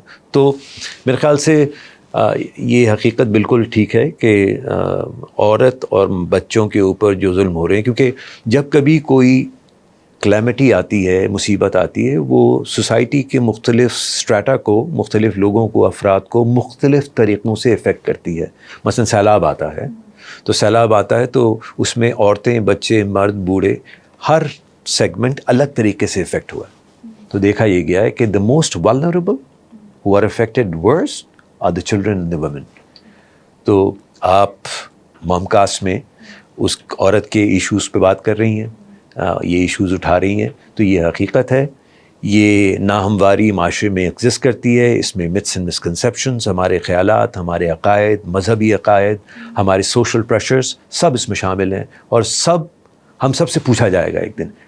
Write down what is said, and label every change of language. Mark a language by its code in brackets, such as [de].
[ur] تو میرے خیال سے یہ حقیقت بالکل ٹھیک ہے کہ عورت اور بچوں کے اوپر جو ظلم ہو رہے ہیں, کیونکہ جب کبھی کوئی کلیمٹی آتی ہے, مصیبت آتی ہے, وہ سوسائٹی کے مختلف سٹریٹا کو, مختلف لوگوں کو, افراد کو مختلف طریقوں سے افیکٹ کرتی ہے. مثلا سیلاب آتا ہے, تو اس میں عورتیں, بچے, مرد, بوڑھے, ہر سیگمنٹ الگ طریقے سے افیکٹ ہوا. تو دیکھا یہ گیا ہے کہ [en] the most vulnerable who are affected worst are the children and the women. [ur] تو آپ مامکاس میں اس عورت کے ایشوز پہ بات کر رہی ہیں, یہ ایشوز اٹھا رہی ہیں, تو یہ حقیقت ہے. یہ ناہمواری معاشرے میں ایگزسٹ کرتی ہے. اس میں متس اینڈ مسکنسیپشنز, ہمارے خیالات, ہمارے عقائد, مذہبی عقائد, ہمارے سوشل پریشرز, سب اس میں شامل ہیں, اور ہم سب سے پوچھا جائے گا ایک دن,